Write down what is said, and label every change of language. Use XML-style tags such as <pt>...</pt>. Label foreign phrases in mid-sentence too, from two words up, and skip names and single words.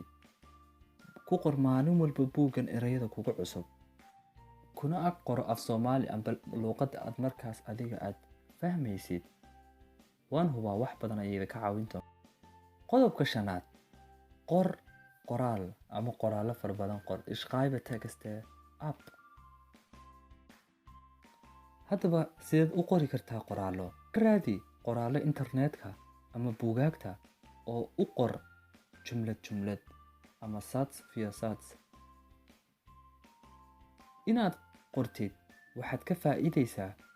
<so>ku qor maalin walba buuggan ereyada kugu cusub, kuna ag qoro af Soomaali amba luuqadda aad markaas adiga aad fahmaysid. waan hubaa wax badan ayay ka caawin doontaa. qodobka 5, qor qoraal ama qoraallo fara badan qor.</so> <de>Schreibe Texte ab.</de> <so>haddaba sideed u qori kartaa qoraallo? raadi qoraallo internetka ama buugaagta oo u qor jumlad ama</so> <de>Satz für Satz.</de> <so>inaad qortid waxaad ka faa'iidaysaa.</so>